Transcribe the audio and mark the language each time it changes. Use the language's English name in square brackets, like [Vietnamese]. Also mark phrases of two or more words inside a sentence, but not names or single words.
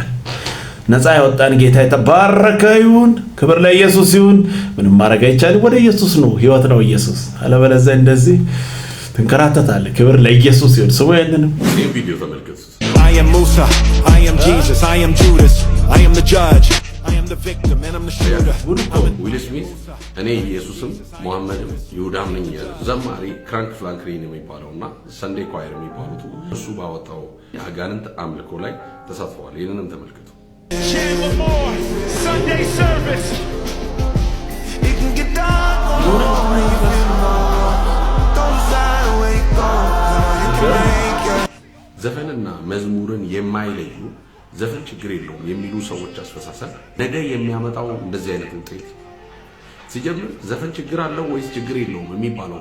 [Amharic] ነፃ ያወጣን ጌታ የተባረከ ይሁን። ክብር ለኢየሱስ ይሁን። ምንም ማድረግ አይቻልም። ወደ ኢየሱስ ነው፣ ህይወት ነው ኢየሱስ። አለበለዚያ እንደዚህ ትንከራተታለህ። ክብር ለኢየሱስ ይሁን። ስሙ ያንንም ቪዲዮ ተመልከቱ። [English] I am Musa, I am Jesus, I am Judas, I am the judge, I am the victim and I'm the shooter. [Amharic] ዊል ስሚዝ እኔ ኢየሱስም ሙሐመድም ይሁዳም ነኝ ዘማሪ ክራንክ ፍላንክሪን የሚባለውና ሰንዴ ኳየር የሚባሉት እሱ ባወጣው የአጋንንት አምልኮ ላይ ተሳትፈዋል። ይህንንም ተመልከቱ። [English] Sunday service. It can get dark. [Amharic] ዘፈንና መዝሙርን የማይለዩ ዘፈን ችግር የለውም የሚሉ ሰዎች አስተሳሰብ ነገ የሚያመጣው እንደዚህ አይነት ውጤት ሲጀምር ዘፈን ችግር አለው ወይስ ችግር የለውም የሚባለው